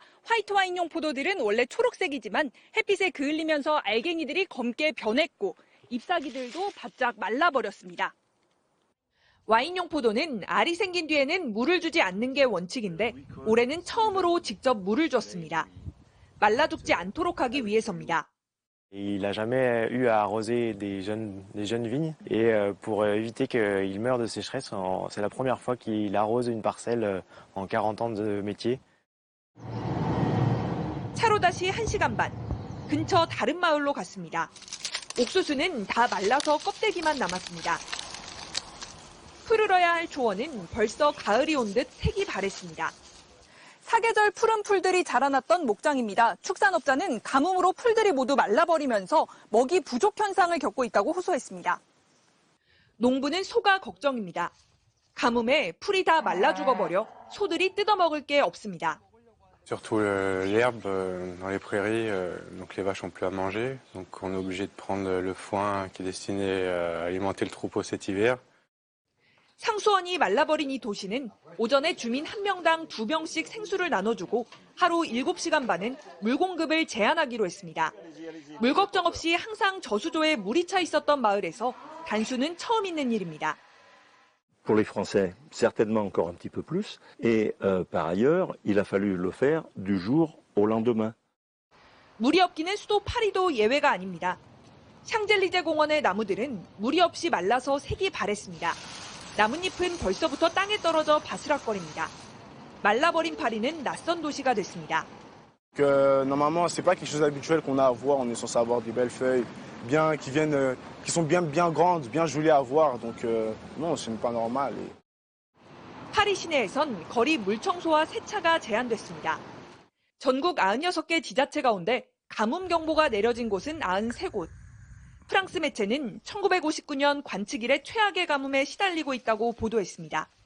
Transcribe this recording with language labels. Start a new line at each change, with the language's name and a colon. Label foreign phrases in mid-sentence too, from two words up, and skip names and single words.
Korean: 화이트 와인용 포도들은 원래 초록색이지만 햇빛에 그을리면서 알갱이들이 검게 변했고 잎사귀들도 바짝 말라버렸습니다. 와인용 포도는 알이 생긴 뒤에는 물을 주지 않는 게 원칙인데 올해는 처음으로 직접 물을 줬습니다. 말라 죽지 않도록 하기 위해서입니다.
French: Il n'a jamais eu à arroser des jeunes vignes et pour éviter qu'il meure de sécheresse, c'est la première fois qu'il arrose une parcelle en 40 ans de métier.
Korean: 차로 다시 1시간 반, 근처 다른 마을로 갔습니다. 옥수수는 다 말라서 껍데기만 남았습니다. 푸르러야 할 초원은 벌써 가을이 온 듯 색이 바랬습니다. 사계절 푸른 풀들이 자라났던 목장입니다. 축산업자는 가뭄으로 풀들이 모두 말라버리면서 먹이 부족 현상을 겪고 있다고 호소했습니다. 농부는 소가 걱정입니다. 가뭄에 풀이 다 말라 죽어버려 소들이 뜯어먹을 게 없습니다.
French: Surtout l'herbe dans les prairies, donc les vaches n'ont plus à manger, donc on est obligé de prendre le foin qui est destiné à alimenter le troupeau cet hiver.
Korean: 상수원이 말라버린 이 도시는 오전에 주민 1명당 2병씩 생수를 나눠주고 하루 7시간 반은 물 공급을 제한하기로 했습니다. 물 걱정 없이 항상 저수조에 물이 차 있었던 마을에서 단수는 처음 있는 일입니다.
French: Pour les Français, certainement encore un petit peu plus. Et par ailleurs, il a fallu le faire du jour au lendemain.
Korean: 물이 없기는 수도 파리도 예외가 아닙니다. 샹젤리제 공원의 나무들은 물이 없이 말라서 색이 바랬습니다. 나뭇잎은 벌써부터 땅에 떨어져 바스락거립니다. 말라버린 파리는 낯선 도시가 됐습니다.
French: Normalement, c'est pas quelque chose d'habituel qu'on a à voir. On est censé avoir des belles feuilles, qui sont bien grandes, bien jolies à voir. Donc non, ce n'est pas normal.
Korean: 파리 시내에선 거리 물청소와 세차가 제한됐습니다. 전국 96개 지자체 가운데 가뭄 경보가 내려진 곳은 93곳. 프랑스 매체는 1959년 관측 이래 최악의 가뭄에 시달리고 있다고 보도했습니다.